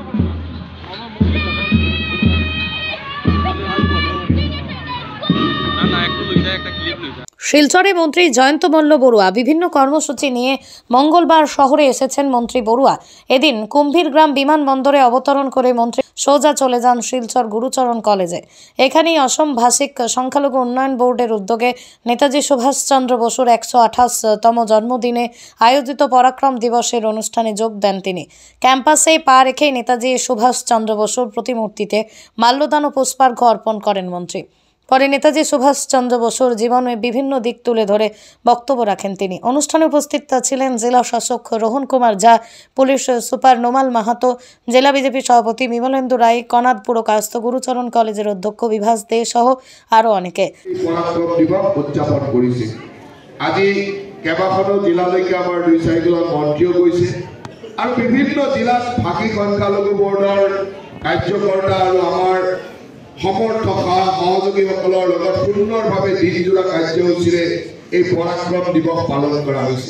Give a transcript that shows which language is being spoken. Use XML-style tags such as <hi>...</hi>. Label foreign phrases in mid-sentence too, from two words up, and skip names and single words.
<bn>শিলচরে মন্ত্রী জয়ন্ত মল্ল বড়ুয়া বিভিন্ন কর্মসূচি নিয়ে মঙ্গলবার শহরে এসেছেন মন্ত্রী বড়ুয়া। এদিন কুম্ভীরগ্রাম বিমানবন্দরে অবতরণ করে মন্ত্রী সোজা চলে যান শিলচর গুরুচরণ কলেজে। এখানেই অসম ভাষিক সংখ্যালঘু উন্নয়ন বোর্ডের উদ্যোগে নেতাজি সুভাষচন্দ্র বসুর ১২৮তম জন্মদিনে আয়োজিত পরাক্রম দিবসের অনুষ্ঠানে যোগ দেন তিনি। ক্যাম্পাসে পা রেখে নেতাজি সুভাষচন্দ্র বসুর প্রতিমূর্তিতে মাল্যদান ও পুষ্পার্ঘ্য অর্পণ করেন মন্ত্রী। পরে নেতাজি সুভাষচন্দ্র বসুর জীবনের বিভিন্ন দিক তুলে ধরে বক্তব্য রাখেন তিনি। অনুষ্ঠানে উপস্থিত ছিলেন জেলা শাসক রোহন কুমার ঝা, পুলিশ সুপার নোমাল মাহাতো, জেলা বিজেপি সভাপতি বিমলেন্দু রায়, কনাদ পুরকায়স্থ গুরুচরণ কলেজের অধ্যক্ষ বিভাস দে সহ আরো অনেকে।</bn> <as>পরাক্রম দিবস উদযাপন কৰিছে। আজি কেইবাখনো জিলালৈকে আমাৰ 2-4জন মন্ত্ৰীও গৈছে আৰু বিভিন্ন জিলাত ভাষী সংখ্যালঘু বৰ্ডৰ কাৰ্যকৰ্তা আৰু আমাৰ সমৰ্থক সহযোগীসকলৰ লগত সুন্দৰভাৱে দিনজোৰা কাৰ্যসূচীৰে এই পৰাক্ৰম দিৱস পালন কৰা হৈছে।</as>